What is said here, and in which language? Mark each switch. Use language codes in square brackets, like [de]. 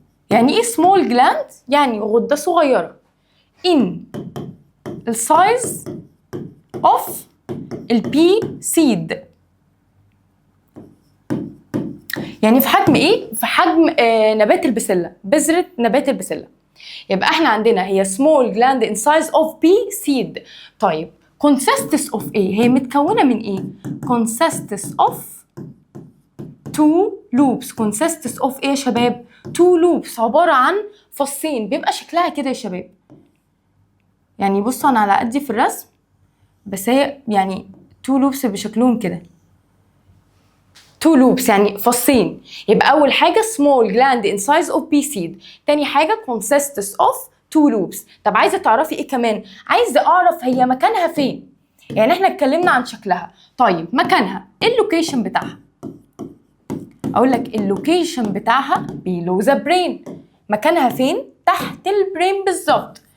[ar] يعني ايه سمول جلاند؟ يعني غده صغيره in السايز of البي سيد. يعني في حجم ايه؟ في حجم نبات البسله، بذره نبات البسله. يبقى احنا عندنا هي [en] small gland in size of pea seed. [ar] طيب consists of ايه؟ هي متكونه من ايه؟ [en] consists of two loops. [ar] consists of ايه يا شباب؟ [en] two loops، [ar] عباره عن فصين. بيبقى شكلها كده يا شباب، يعني بصوا انا على قدي في الرسم، بس هي يعني [en] two loops [ar] بشكلهم كده. two loops يعني فصين. يبقى أول حاجة [en] small gland in size of pea seed. [ar] تاني حاجة [en] consists of two loops. [ar] طب عايزة تعرفي إيه كمان؟ عايزة أعرف هي مكانها فين؟ يعني إحنا اتكلمنا عن شكلها، طيب مكانها إيه اللوكيشن بتاعها؟ أقول لك اللوكيشن بتاعها [en] below the brain. [ar] مكانها فين؟ تحت البرين بالظبط.